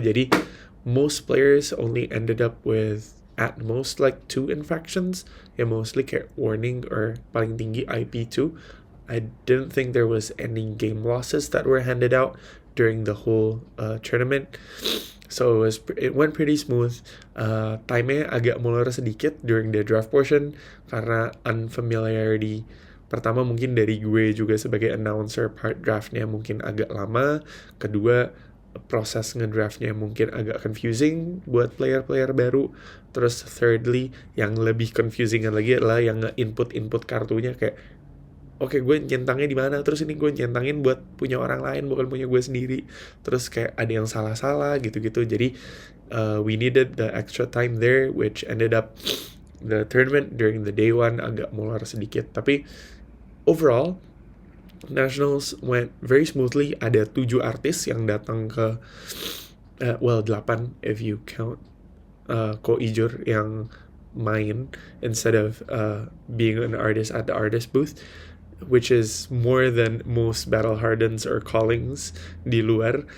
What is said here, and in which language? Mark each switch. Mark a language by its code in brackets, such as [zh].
[en] Jadi most players only ended up with at most like 2 infractions, [id] ya [en] mostly [id] kayak [en] warning or [id] paling tinggi [en] IP2. I didn't think there was any game losses that were handed out during the whole tournament. So it went pretty smooth. Time-nya [id] agak molor sedikit [en] during the draft portion [id] karena [en] unfamiliarity. [id] Pertama mungkin dari gue juga sebagai announcer, part draftnya mungkin agak lama. Kedua, proses ngedraftnya mungkin agak confusing buat player-player baru. Terus thirdly, yang lebih confusing lagi adalah yang nge-input kartunya kayak, oke, gue nyentangnya di mana? Terus ini gue nyentangin buat punya orang lain, bukan punya gue sendiri. Terus kayak ada yang salah-salah gitu-gitu. [en] Jadi we needed the extra time there, which ended up the tournament during the day one [id] agak molor sedikit. Tapi [en] overall, nationals went very smoothly. [id] Ada 7 artis yang datang ke 8 [en] if you count Ko Ijur [id] yang main [en] instead of being an artist at the artist booth, which is more than most battle hardens or callings [id] di luar.